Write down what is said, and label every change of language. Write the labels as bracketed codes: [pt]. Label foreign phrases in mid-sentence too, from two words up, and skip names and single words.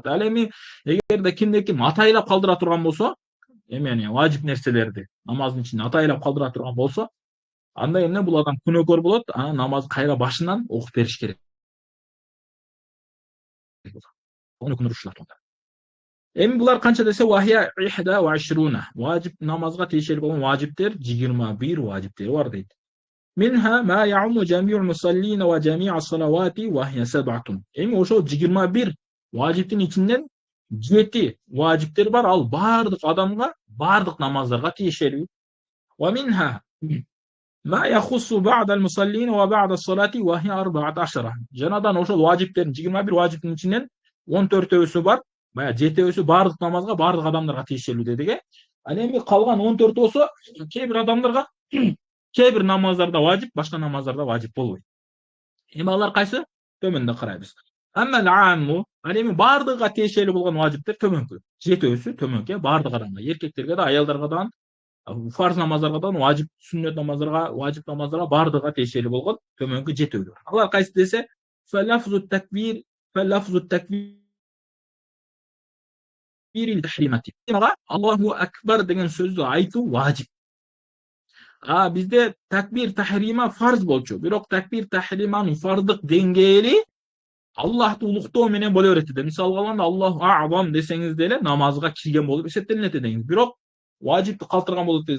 [ky] Ал эми эгерде кимде ким атайлап калдыра турган болсо, эми важип нерселерди намаздын ичинде атайлап калдыра турган болсо, анда эмне бул адам күнөөкөр болот, анан намазды кайра башынан окуп бериш керек. Эми булар канча десе вахия 21. Важип намазга тиешелүү болгон важиптер 21 важиптери бар дейт. [ar] منها ما يعم جميع المصلين وجميع الصلوات وهي 7. [ky] Эми ошол 21 важиптин ичинен 7 важиптер бар, ал баардык адамга, баардык намаздарга тиешелүү. [ar] ومنها ما يخص بعض المصلين وبعض الصلاة وهي 14. [ky] Жанадан ошол важиптердин 21 важиптин ичинен 14-өсү бар. Бая 7-өсү баардык намазга, баардык адамдарга тиешелүү дедик. Ал эми калган 14 болсо, кээ бир адамдарга, кээ бир намаздарда важип, башка намаздарда важип болбойт. Эми алар кайсы? Төмөндө карайбыз. [ar] أما العام, [ky] ал эми баардыгына тиешелүү болгон важиптер төмөнкү. 7-өсү төмөнкү, баардык адамга, эркектерге да, аялдарга да, фарз намаздарга да, важип, сүннөт намаздарга, важип намаздарга баардыгына тиешелүү болгон төмөнкү 7-өлөр. Алар кайсы десе, [ar] فلفظ تكبير التحريمة. الله أكبر [ky] деген сөздү айтуу важип. Бизде [ar] تكبير تحريمة [ky] фарз болчу. Бирок [ar] تكبير تحريمة [ky] фардык деңгээли Аллахты улуктоо менен боло берет де. Мисалга алганда [ar] الله أعظم [ky] десеңиз деле намазга кирген болуп эсептелинет деңиз. Бирок важипти калтырган болот дейбиз.